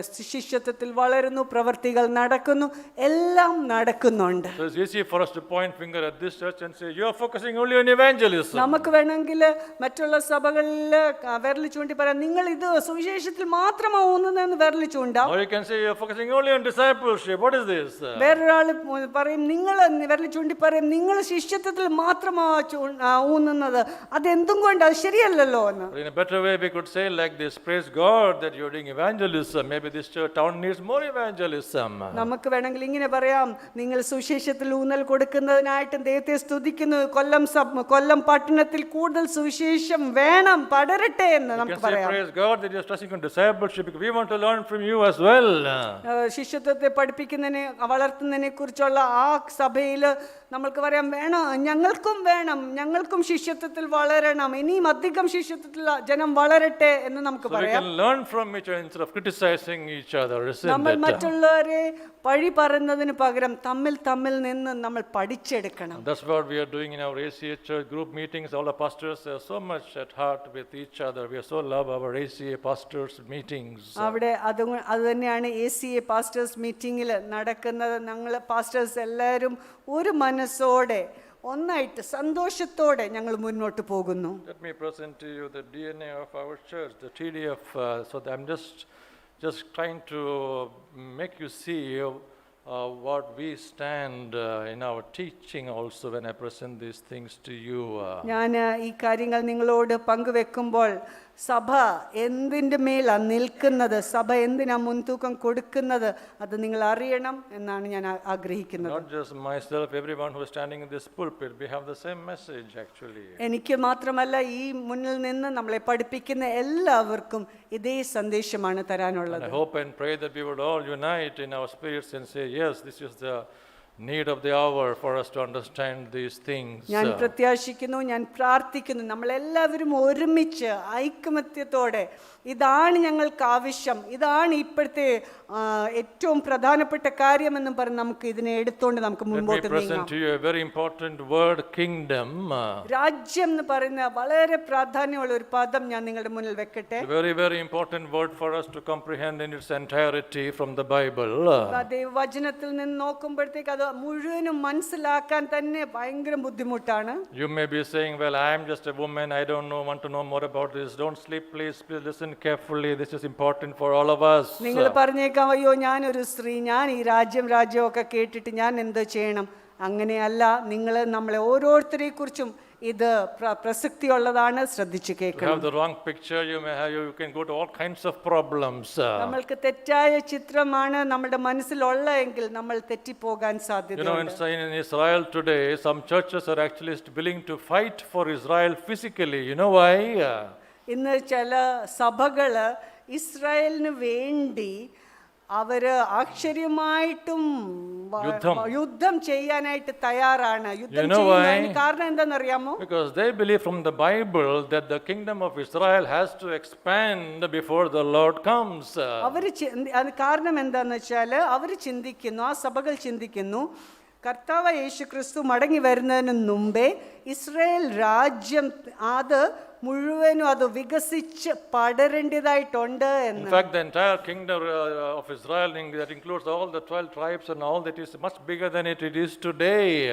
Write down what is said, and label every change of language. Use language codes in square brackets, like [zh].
[ml] ശിഷ്യത്വത്തിൽ വളരുന്നു, പ്രവർത്തികൾ നടക്കുന്നു, എല്ലാം നടക്കുന്നുണ്ട്. [en] So it's easy for us to point finger at this church and say, you are focusing only on evangelism. [ml] നമുക്ക് വേണമെങ്കിൽ മറ്റുള്ള സഭകളിൽ വിരൽ ചൂണ്ടി പറയാം, നിങ്ങൾ ഇത് സുവിശേഷത്തിൽ മാത്രമാണ് ഊന്നുന്നതെന്ന് വിരൽ ചൂണ്ടാം. [en] Or you can say, you are focusing only on discipleship. What is this? [ml] വേറൊരാൾ പറയും, നിങ്ങൾ വിരൽ ചൂണ്ടി പറയും, നിങ്ങൾ ശിഷ്യത്വത്തിൽ മാത്രമാണ് ഊന്നുന്നത്, അതെന്തും കൊണ്ട് അത് ശരിയല്ലല്ലോ എന്ന്. [en] In a better way, we could say like this: praise God that you are doing evangelism. Maybe this church town needs more evangelism. [ml] നമുക്ക് വേണമെങ്കിൽ ഇങ്ങനെ പറയാം, നിങ്ങൾ സുവിശേഷത്തിൽ ഊന്നൽ കൊടുക്കുന്നതിനായിട്ട് ദൈവത്തെ സ്തുതിക്കുന്നു, കൊല്ലം പട്ടണത്തിൽ കൂടുതൽ സുവിശേഷം വേണം, പടരട്ടെ എന്ന് [en] You [ml] നമുക്ക് [en] can say, [ml] പറയാം. [en] praise God that you are stressing on discipleship because we want to learn from you as well. [ml] ശിഷ്യത്വത്തെ പഠിപ്പിക്കുന്നതിനെ വളർത്തുന്നതിനെ കുറിച്ചുള്ള ആ സഭയിൽ നമ്മൾക്ക് പറയാം, വേണം, ഞങ്ങൾക്കും വേണം, ഞങ്ങൾക്കും ശിഷ്യത്വത്തിൽ വളരണം, ഇനിയും അധികം ശിഷ്യത്വത്തിൽ ജനം വളരട്ടെ എന്ന് നമുക്ക് [en] So we [ml] പറയാം. [en] can learn from each other instead of criticizing each other, isn't [ml] നമ്മൾ [en] it? [ml] മറ്റുള്ളവരെ പഴി പറയുന്നതിന് പകരം തമ്മിൽ നിന്ന് നമ്മൾ പഠിച്ചെടുക്കണം. [en] That's what we are doing in our ACA church group meetings. All the pastors are so much at heart with each other. We are so love our ACA pastors meetings. [ml] അവിടെ അത് തന്നെയാണ് ACA പാസ്റ്റേഴ്സ് മീറ്റിങ്ങിൽ നടക്കുന്നത്. ഞങ്ങൾ pastors എല്ലാവരും ഒരു മനസ്സോടെ ഒന്നായിട്ട് സന്തോഷത്തോടെ ഞങ്ങൾ മുന്നോട്ട് പോകുന്നു. [en] Let me present to you the DNA of our church, the TDF. So I'm just trying to make you see what we stand in our teaching also when I present these things to you. [ml] ഞാൻ ഈ കാര്യങ്ങൾ നിങ്ങളോട് പങ്കുവെക്കുമ്പോൾ സഭ എന്തിൻ്റെ മേലാണ് നിൽക്കുന്നത്, സഭ എന്തിനാ മുൻതൂക്കം കൊടുക്കുന്നത്, അത് നിങ്ങൾ അറിയണം എന്നാണ് ഞാൻ ആഗ്രഹിക്കുന്നത്. [en] Not just myself, everyone who is standing in this pulpit, we have the same message actually. [ml] എനിക്ക് മാത്രമല്ല, ഈ മുന്നിൽ നിന്ന് നമ്മളെ പഠിപ്പിക്കുന്ന എല്ലാവർക്കും ഇതേ സന്ദേശമാണ് തരാനുള്ളത്. [en] I hope and pray that we would all unite in our spirits and say, yes, this is the need of the hour for us to understand these things. [ml] ഞാൻ പ്രത്യാശിക്കുന്നു, ഞാൻ പ്രാർത്ഥിക്കുന്നു, നമ്മളെല്ലാവരും ഒരുമിച്ച് ഐകമത്യത്തോടെ ഇതാണ് ഞങ്ങൾക്ക് ആവശ്യം, ഇതാണ് ഇപ്പോഴത്തെ ഏറ്റവും പ്രധാനപ്പെട്ട കാര്യമെന്നും പറഞ്ഞ് നമുക്ക് ഇതിനെ എടുത്തുകൊണ്ട് നമുക്ക് മുൻപോട്ട് [en] Let me present [ml] നീങ്ങാം. [en] to you a very important word, kingdom. [ml] രാജ്യം എന്ന് പറയുന്ന വളരെ പ്രാധാന്യമുള്ള ഒരു പദം ഞാൻ നിങ്ങളുടെ മുന്നിൽ വെക്കട്ടെ. [en] A very, very important word for us to comprehend in its entirety from the Bible. [ml] ദൈവവചനത്തിൽ നിന്ന് നോക്കുമ്പോഴത്തേക്ക് അത് മുഴുവനും മനസ്സിലാക്കാൻ തന്നെ ഭയങ്കര ബുദ്ധിമുട്ടാണ്. [en] You may be saying, well, I am just a woman, I don't know, want to know more about this. Don't sleep, please listen carefully. This is important for all of us. [ml] നിങ്ങൾ പറഞ്ഞേക്കാം, അയ്യോ ഞാനൊരു സ്ത്രീ, ഞാൻ ഈ രാജ്യമൊക്കെ കേട്ടിട്ട് ഞാൻ എന്ത് ചെയ്യണം? അങ്ങനെയല്ല, നമ്മളെ ഓരോരുത്തരെ കുറിച്ചും ഇത് പ്രസക്തിയുള്ളതാണ്, ശ്രദ്ധിച്ചു [en] You [ml] കേൾക്കണം. [en] have the wrong picture, you can go to all kinds of problems. [ml] നമ്മൾക്ക് തെറ്റായ ചിത്രമാണ് നമ്മുടെ മനസ്സിലുള്ളതെങ്കിൽ നമ്മൾ തെറ്റിപ്പോകാൻ [en] You know, [ml] സാധ്യതയുണ്ട്. [en] in Israel today, some churches are actually willing to fight for Israel physically. You know why? [ml] ഇന്ന് ചില സഭകള് ഇസ്രായേലിന് വേണ്ടി അവര് ആശ്ചര്യമായിട്ടും യുദ്ധം ചെയ്യാനായിട്ട് തയ്യാറാണ്. യുദ്ധം ചെയ്യുന്നതിന് കാരണം എന്താണെന്നറിയാമോ? [en] Because they believe from the Bible that the kingdom of Israel has to expand before the Lord comes. [ml] അത് കാരണം എന്താന്ന് വെച്ചാല് അവര് ചിന്തിക്കുന്നു, ആ സഭകൾ ചിന്തിക്കുന്നു, കർത്താവ് യേശു ക്രിസ്തു മടങ്ങി വരുന്നതിന് മുമ്പേ ഇസ്രായേൽ രാജ്യം അത് മുഴുവനും അത് വികസിച്ച് പടരേണ്ടതായിട്ടുണ്ട് എന്ന്. [en] In fact, the entire kingdom of Israel, that includes all the 12 tribes and all, that is much bigger than it is today.